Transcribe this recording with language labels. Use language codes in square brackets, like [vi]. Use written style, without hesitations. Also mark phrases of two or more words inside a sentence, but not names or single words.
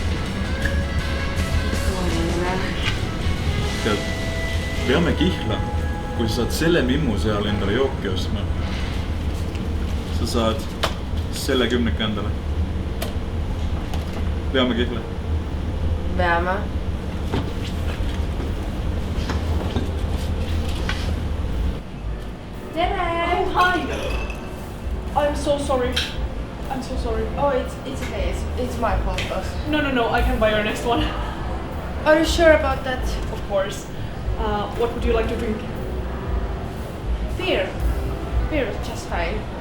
[et] Tead, veame Kihla, kui sa saad selle mimmu seal endale jooki ostma. Sa saad selle 10 endale. Veame Kihla. Veame. Tere! [en] Oh, hi! I'm so sorry. I'm so sorry. Oh, it's okay. It's my fault. No, I can buy your next one. Are you sure about that? Of course. What would you like to drink? Beer. Beer is just fine.